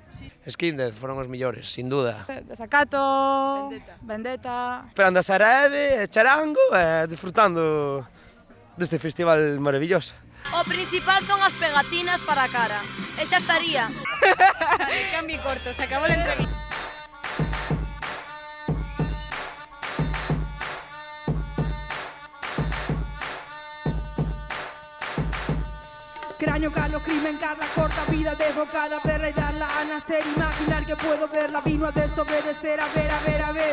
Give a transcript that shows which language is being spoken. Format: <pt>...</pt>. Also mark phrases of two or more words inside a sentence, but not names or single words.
<gl>Skinded foron os millores, sin duda. Desacato, Vendetta. Esperando a Sarebe, charango e disfrutando deste festival maravilloso. O principal son as pegatinas para a cara. E xa estaría. Cambio corto, se acabou a entrevista.</gl> <es>Cráneo, Carlos, crimen, Carla, corta vida desbocada, verla y darla a nacer, imaginar que puedo verla, vino a desobedecer, a ver, a ver, a ver.</es>